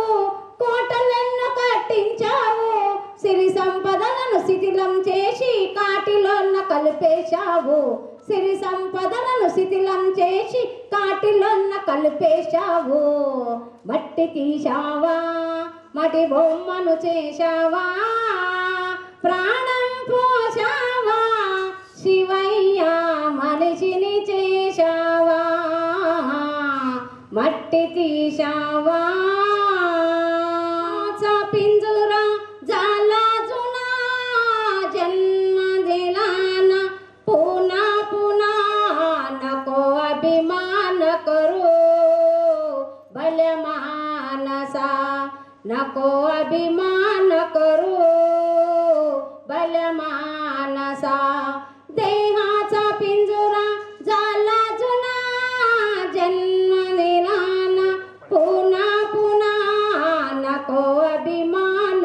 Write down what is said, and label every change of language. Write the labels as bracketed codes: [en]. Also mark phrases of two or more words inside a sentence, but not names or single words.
[te] కోటలెన్నో కట్టించావు సిరి సంపదలను శిథిలం చేసి కాటిలోన కలిపేశావు సిరి సంపదలను శిథిలం చేసి కాటిలోన కలిపేశావు మట్టి తీశావా మటి బొమ్మను చేశావా ప్రాణం పోశావా శివయ్య మనిషిని చేశావా మట్టి తీశావా [mr] పింజురా झाला जुना जन्म दिलाना पुन्हा पुन्हा नको अभिमान करू भले मानसा नको अभिमान करू भले मानसा देहाचा पिंजरा झाला जुना जन्म दिलाना पुन्हा पुन्हा नको अभिमान